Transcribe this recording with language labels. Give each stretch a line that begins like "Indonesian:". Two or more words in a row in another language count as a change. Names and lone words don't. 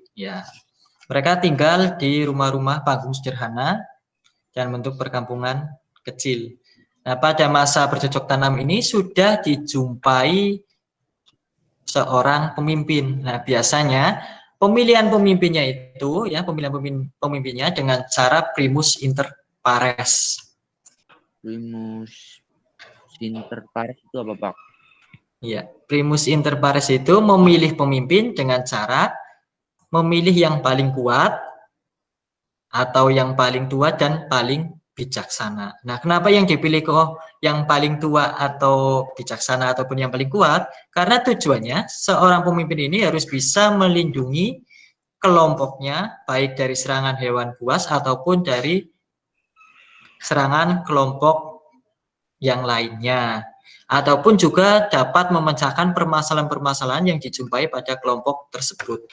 Indonesian: Ya, mereka tinggal di rumah-rumah panggung sederhana dan bentuk perkampungan kecil. Nah, pada masa bercocok tanam ini sudah dijumpai seorang pemimpin. Nah, biasanya pemilihan pemimpinnya itu ya pemimpinnya dengan cara
Latin: primus inter pares. Primus inter pares
Indonesian: itu apa, Pak? Iya,
Latin: primus inter pares
Indonesian: itu memilih pemimpin dengan cara memilih yang paling kuat atau yang paling tua dan paling bijaksana. Nah, kenapa yang dipilih kok yang paling tua atau bijaksana ataupun yang paling kuat? Karena tujuannya seorang pemimpin ini harus bisa melindungi kelompoknya baik dari serangan hewan buas ataupun dari serangan kelompok yang lainnya, ataupun juga dapat memecahkan permasalahan-permasalahan yang dijumpai pada kelompok tersebut.